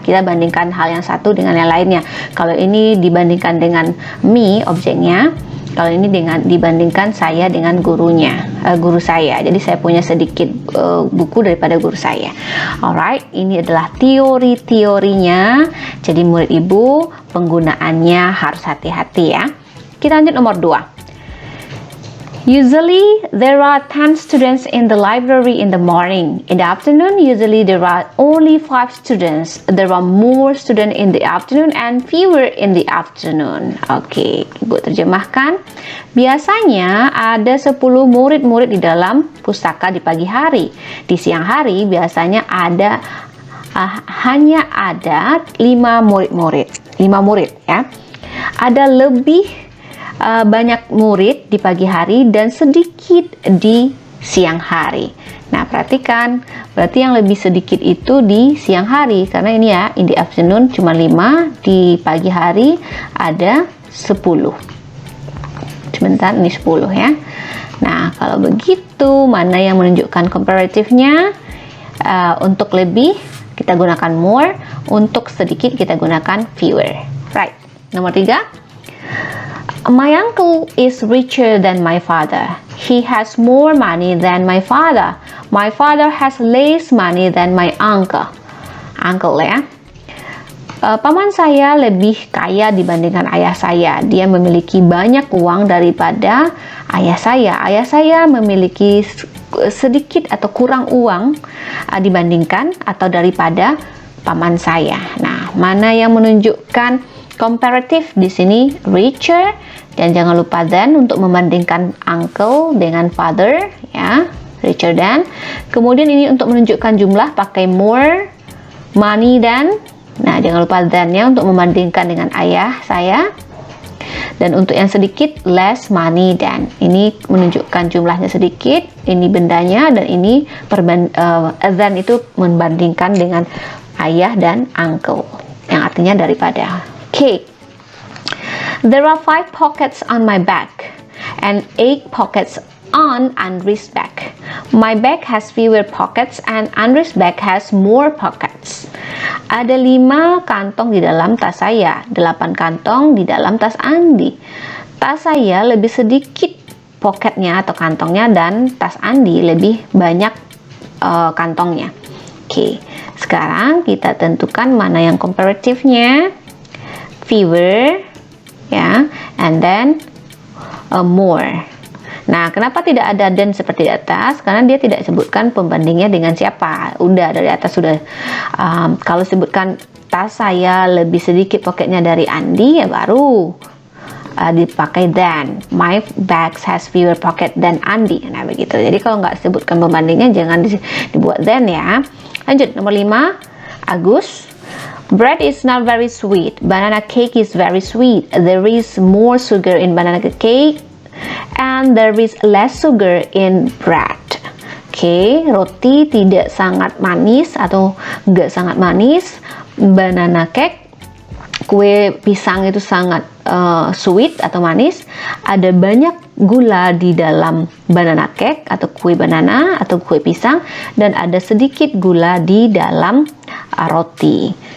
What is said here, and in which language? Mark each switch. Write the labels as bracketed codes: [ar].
[id] Kita bandingkan hal yang satu dengan yang lainnya. Kalau ini dibandingkan dengan me objeknya, kalau ini dibandingkan saya dengan guru saya. Jadi saya punya sedikit buku daripada guru saya. Alright, ini adalah teori-teorinya. Jadi murid ibu penggunaannya harus hati-hati ya. Kita lanjut nomor 2. [en] Usually, there are 10 students in the library in the morning. In the afternoon, usually there are only 5 students. There are more students in the afternoon and fewer in the afternoon. [id] Oke, Ibu terjemahkan. Biasanya ada 10 murid-murid di dalam pustaka di pagi hari. Di siang hari biasanya ada hanya ada 5 murid ya. Ada lebih banyak murid di pagi hari dan sedikit di siang hari. Nah, perhatikan, berarti yang lebih sedikit itu di siang hari, karena ini ya, [en] in the afternoon [id] cuma 5, di pagi hari ada 10. Sebentar, ini 10 ya. Nah, kalau begitu, mana yang menunjukkan comparative-nya? Untuk lebih, kita gunakan more. Untuk sedikit, kita gunakan fewer. Right. Nomor 3. [en] My uncle is richer than my father. He has more money than my father. My father has less money than my uncle. [id] Uncle ya. Paman saya lebih kaya dibandingkan ayah saya. Dia memiliki banyak uang daripada ayah saya. Ayah saya memiliki sedikit atau kurang uang dibandingkan atau daripada paman saya. Nah, mana yang menunjukkan comparative di sini? Richer, dan jangan lupa than untuk membandingkan uncle dengan father ya, richer than. Kemudian ini untuk menunjukkan jumlah pakai more, money than. Nah, jangan lupa than-nya untuk membandingkan dengan ayah saya. Dan untuk yang sedikit, less money than. Ini menunjukkan jumlahnya sedikit, ini bendanya, dan ini than itu membandingkan dengan ayah dan uncle, yang artinya daripada. Okay. [en] There are 5 pockets on my back and 8 pockets on Andri's back. My bag has fewer pockets and Andri's bag has more pockets. [id] Ada 5 kantong di dalam tas saya, 8 kantong di dalam tas Andi. Tas saya lebih sedikit pocketnya atau kantongnya, dan tas Andi lebih banyak kantongnya. Oke, sekarang kita tentukan mana yang comparative-nya. [en] Fewer ya, and then more. [id] Nah, kenapa tidak ada dan seperti di atas? Karena dia tidak sebutkan pembandingnya dengan siapa. Udah dari atas sudah. Kalau sebutkan tas saya lebih sedikit pocketnya dari Andi, ya baru dipakai than. [en] My bags has fewer pocket than Andi. [id] Nah, begitu. Jadi kalau nggak sebutkan pembandingnya, jangan dibuat than ya. Lanjut, nomor 5. [en] Agus. Bread is not very sweet. Banana cake is very sweet. There is more sugar in banana cake and there is less sugar in bread. [id] Oke, roti tidak sangat manis atau enggak sangat manis. Banana cake, kue pisang itu sangat sweet atau manis. Ada banyak gula di dalam banana cake atau kue banana atau kue pisang, dan ada sedikit gula di dalam roti.